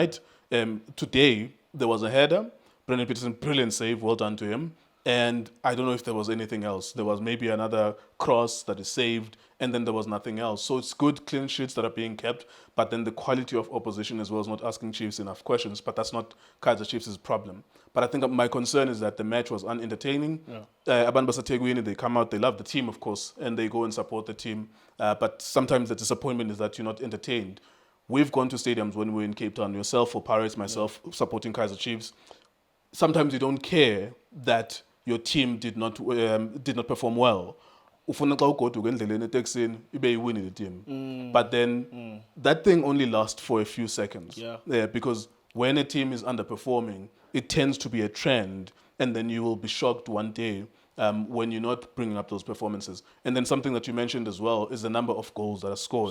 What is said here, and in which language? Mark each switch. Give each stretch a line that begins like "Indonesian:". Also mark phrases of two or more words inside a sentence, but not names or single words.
English: Today, there was a header. Brendan Peterson, brilliant save, well done to him. And I don't know if there was anything else. There was maybe another cross that is saved, and then there was nothing else. So it's good clean sheets that are being kept, but then the quality of opposition as well is not asking Chiefs enough questions, but that's not Kaizer Chiefs' problem. But I think my concern is that the match was unentertaining.
Xhosa: Abantu baseThekwini,
English: they come out, they love the team, of course, and they go and support the team. But sometimes the disappointment is that you're not entertained. We've gone to stadiums when we were in Cape Town, yourself for Pirates, myself supporting Kaizer Chiefs. Sometimes you don't care that your team did not perform well.
Xhosa: Ufuna xa ugoduka endleleni eteksini ibe iwini
English: the team. But then that thing only lasts for a few seconds. Because when a team is underperforming, it tends to be a trend, and then you will be shocked one day when you're not bringing up those performances. And then something that you mentioned as well is the number of goals that are scored.